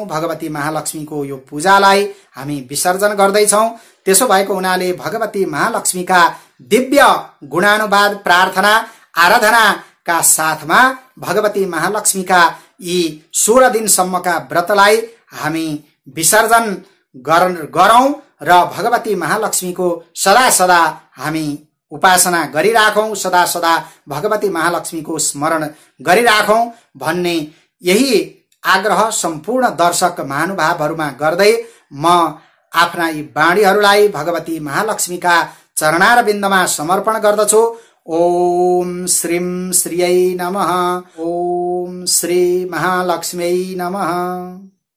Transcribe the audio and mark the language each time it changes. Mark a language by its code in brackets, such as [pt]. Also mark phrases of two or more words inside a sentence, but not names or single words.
[ne] भगवती महालक्ष्मीको यो पूजालाई हामी विसर्जन गर्दैछौं। त्यसो भएको हुनाले भगवती महालक्ष्मीका दिव्य गुणानुवाद प्रार्थना आराधनाका साथमा भगवती महालक्ष्मीका यी 16 दिनसम्मका व्रतलाई हामी विसर्जन गरौं र भगवती महालक्ष्मीको सदा सदा हामी उपासना गरिराखौं, सदा सदा भगवती महालक्ष्मीको स्मरण गरिराखौं भन्ने यही आग्रह सम्पूर्ण दर्शक महानुभावहरुमा गर्दै म आफ्ना यी बाणीहरूलाई भगवती महालक्ष्मीका चरणारविन्दमा समर्पण गर्दछु। [sa] ओम श्रीं श्रीयै नमः। ओम श्री महालक्ष्म्यै नमः।